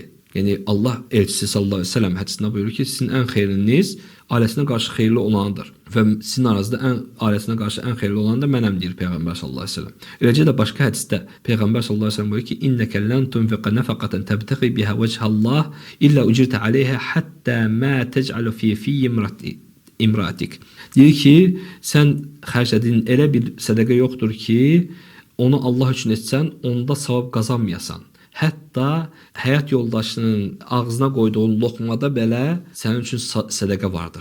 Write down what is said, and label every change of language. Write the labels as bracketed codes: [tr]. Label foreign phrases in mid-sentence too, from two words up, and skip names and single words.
[az] Yəni Allah elçisi [ar] صلى الله عليه وسلم [az] hədisində buyurur ki, sizin ən xeyriniz ailəsinə qarşı xeyirli olanıdır və sizin aranızda ailəsinə qarşı ən xeyirli olan da mənəm deyir Peyğəmbər [ar] صلى الله عليه وسلم. [az] Eləcə də başqa hədisdə Peyğəmbər [ar] صلى الله عليه وسلم [az] buyurur ki, [ar] "إنك لن تنفق نفقة تبتغي بها وجه الله إلا أجرت عليها حتى ما تجعل في امرأتك." [az] Deyir ki, sən xərclədiyin elə bir sədəqə yoxdur ki, onu Allah üçün etsən, onda savab qazanmayasan. Hətta həyat yoldaşının ağzına qoyduğun loxmada belə sənin üçün sədəqə vardır.